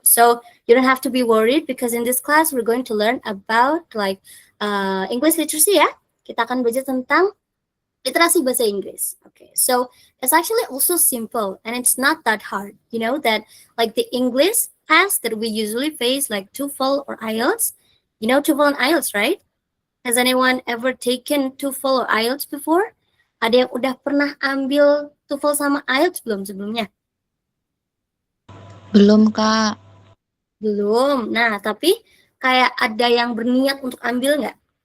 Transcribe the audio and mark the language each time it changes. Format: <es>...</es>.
<en>So you don't have to be worried because in this class we're going to learn about English literacy ya.</en> <id>Kita akan belajar tentang literasi bahasa Inggris.</id> <en>Okay, so it's actually also simple and it's not that hard. You know that like the English test that we usually face like TOEFL or IELTS. You know TOEFL and IELTS, right? Has anyone ever taken TOEFL or IELTS before?</en> <id>Ada yang udah pernah ambil TOEFL sama IELTS belum sebelumnya? Belum, Kak. Belum. Nah, tapi kayak ada yang berniat untuk ambil nggak?</id>